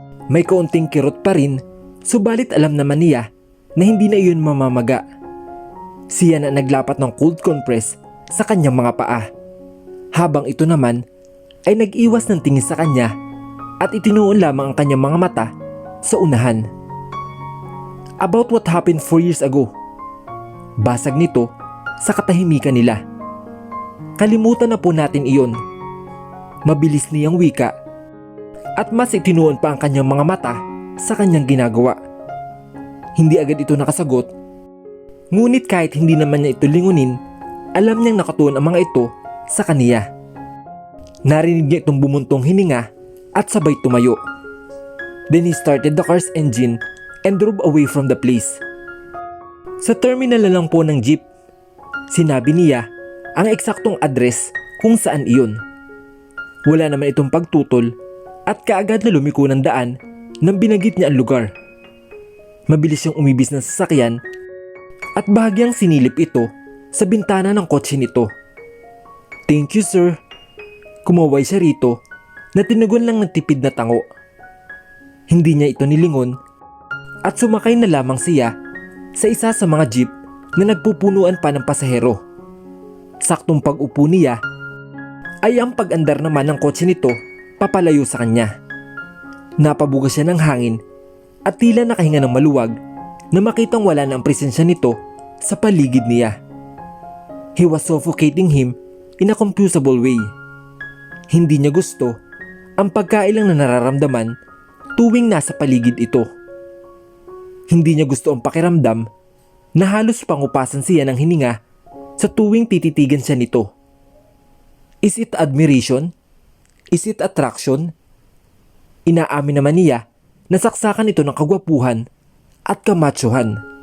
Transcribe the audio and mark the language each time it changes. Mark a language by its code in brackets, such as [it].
[tl] May kaunting kirot pa rin, subalit alam naman niya na hindi na iyon mamamaga. Siya na naglapat ng cold compress sa kanyang mga paa, habang ito naman ay nag-iwas ng tingin sa kanya at itinuon lamang ang kanyang mga mata sa unahan. [en] "About what happened 4 years ago." [tl] Basag nito sa katahimikan nila. "Kalimutan na po natin iyon." Mabilis niyang wika at mas itinuon pa ang kanyang mga mata sa kanyang ginagawa. Hindi agad ito nakasagot, ngunit kahit hindi naman niya ito lingunin, alam niyang nakatuon ang mga ito sa kaniya. Narinig niya itong bumuntong hininga at sabay tumayo. [en] Then he started the car's engine and drove away from the place. [tl] Sa terminal na lang po ng jeep, sinabi niya ang eksaktong address kung saan iyon. Wala naman itong pagtutol at kaagad na lumiko ng daan nang binagit niya ang lugar. Mabilis siyang umibis ng sasakyan at bahagyang sinilip ito sa bintana ng kotse nito. [en] "Thank you, sir." [tl] Kumaway siya rito na tinugon lang ng tipid na tango. Hindi niya ito nilingon at sumakay na lamang siya sa isa sa mga jeep na nagpupunuan pa ng pasahero. Saktong pag-upo niya ay ang pag-andar naman ng kotse nito papalayo sa kanya. Napabuga siya ng hangin at tila nakahinga ng maluwag na makitang wala na ang presensya nito sa paligid niya. [en] He was suffocating him in a confusable way. [tl] Hindi niya gusto ang pagkailang na nararamdaman tuwing nasa paligid ito. Hindi niya gusto ang pakiramdam na halos pangupasan siya ng hininga sa tuwing tititigan siya nito. [en] Is it admiration? Is it attraction? [tl] Inaamin naman niya na saksakan ito ng kagwapuhan at kamatsuhan.